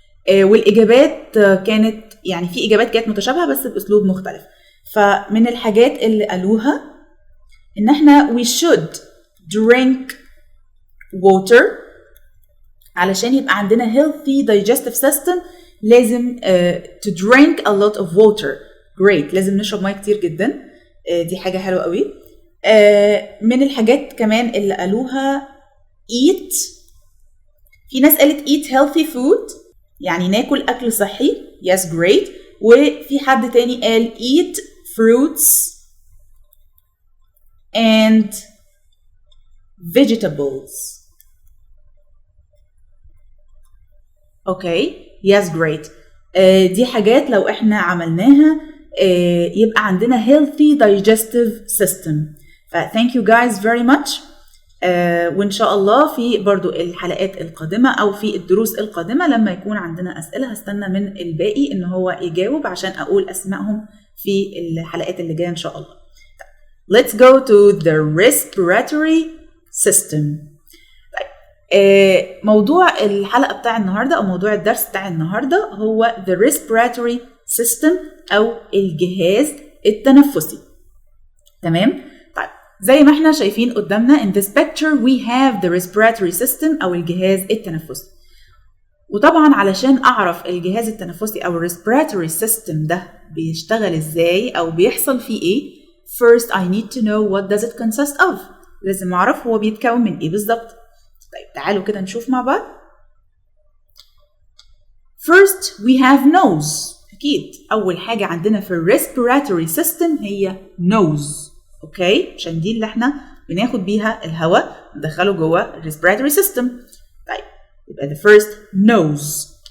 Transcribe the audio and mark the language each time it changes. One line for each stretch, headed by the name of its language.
Arabic: والإجابات كانت يعني في إجابات كانت متشابهة بس بأسلوب مختلف. فمن الحاجات اللي قالوها إن إحنا
English: we should drink water
Arabic: علشان يبقى عندنا
English: healthy digestive system. لازم to drink a lot of water.
Arabic: Great. لازم نشرب ميه كتير جدا. دي حاجة حلوة قوي. من الحاجات كمان اللي قالوها eat. في ناس قالت
English: eat healthy food
Arabic: يعني ناكل أكل صحي.
English: Yes, great.
Arabic: وفي حد تاني قال
English: eat fruits and vegetables. Okay. Yes, great.
Arabic: دي حاجات لو احنا عملناها يبقى عندنا
English: healthy digestive system. thank you guys very much.
Arabic: وإن شاء الله في برضو الحلقات القادمة أو في الدروس القادمة لما يكون عندنا أسئلة هستنى من الباقي إن هو يجاوب عشان أقول أسمائهم في الحلقات اللي جاية إن شاء الله.
English: Let's go to the respiratory system.
Arabic: موضوع الحلقة بتاع النهاردة أو موضوع الدرس بتاع النهاردة هو
English: the respiratory system
Arabic: أو الجهاز التنفسي. تمام؟ طيب زي ما احنا شايفين قدامنا
English: in this picture we have the respiratory system
Arabic: أو الجهاز التنفسي. وطبعا علشان أعرف الجهاز التنفسي أو respiratory system ده بيشتغل ازاي أو بيحصل فيه ايه،
English: first I need to know what does it consist of.
Arabic: لازم أعرف هو بيتكون من ايه بالظبط. طيب تعالوا كده نشوف مع بعض.
English: First we have nose.
Arabic: أكيد أول حاجة عندنا في
English: respiratory system هي nose.
Arabic: أوكي؟ عشان دي اللي احنا بناخد بيها الهواء ندخله جوه respiratory system. طيب يبقى
English: the first nose.